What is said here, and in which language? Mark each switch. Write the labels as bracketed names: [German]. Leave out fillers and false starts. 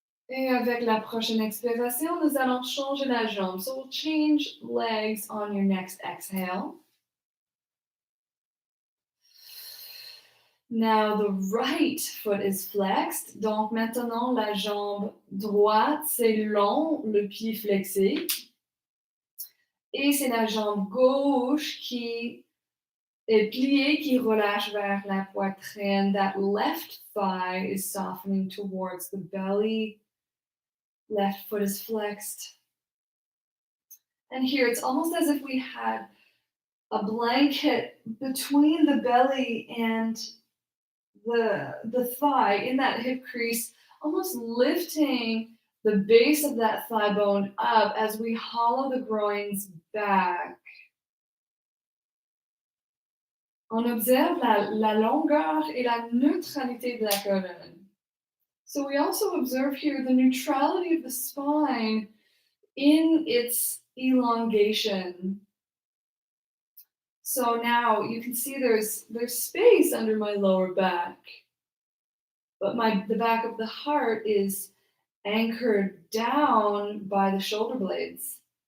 [French] Et avec la prochaine expiration, nous allons changer la jambe. [English] So we'll change legs on your next exhale. Now the right foot is flexed. [French] Donc maintenant, la jambe droite, c'est long, le pied flexé. Et c'est la jambe gauche qui est pliée, qui relâche vers la poitrine. [English] That left thigh is softening towards the belly. Left foot is flexed. And here it's almost as if we had a blanket between the belly and the thigh in that hip crease, almost lifting the base of that thigh bone up as we hollow the groins back. [French] On observe la longueur et la neutralité de la colonne. [English] So we also observe here the neutrality of the spine in its elongation. So now you can see there's space under my lower back, but the back of the heart is anchored down by the shoulder blades.